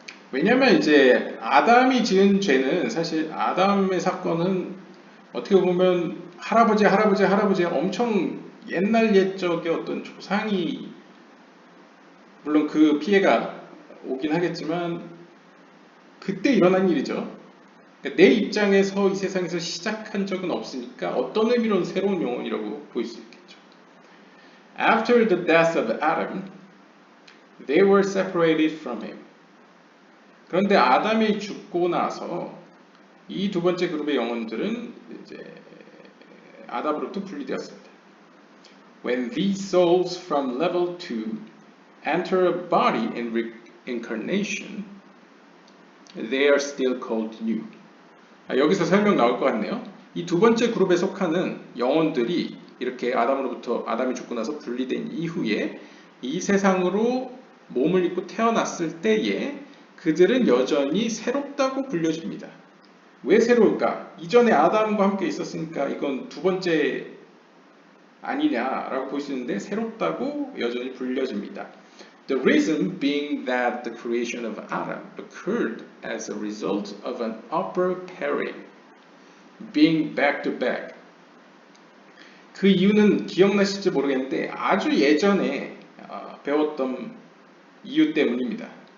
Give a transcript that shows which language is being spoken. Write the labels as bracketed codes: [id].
[ko] 왜냐면 이제 아담이 지은 죄는 사실 아담의 사건은 어떻게 보면 할아버지 엄청 옛날 옛적의 어떤 조상이 물론 그 피해가 오긴 하겠지만 그때 일어난 일이죠. 그러니까 내 입장에서 이 세상에서 시작한 적은 없으니까 어떤 의미로는 새로운 영혼이라고 볼 수 있겠죠. [en] After the death of Adam, they were separated from him. [ko] 그런데 아담이 죽고 나서 이 두 번째 그룹의 영혼들은 이제 아담으로부터 분리되었습니다. [en] When these souls from level 2 enter a body in reincarnation, they are still called new. [ko] 여기서 설명 나올 것 같네요. 이 두 번째 그룹에 속하는 영혼들이 이렇게 아담이 죽고 나서 분리된 이후에 이 세상으로 몸을 입고 태어났을 때에 그들은 여전히 새롭다고 불려집니다. 왜 새로울까? 이전에 아담과 함께 있었으니까 이건 두 번째 아니냐라고 볼 수 있는데 새롭다고 여전히 불려집니다. [en] The reason being that the creation of Adam occurred as a result of an upper pairing, being back to back. [ko] 그 이유는 기억나실지 모르겠는데 아주 예전에 배웠던 이유 때문입니다.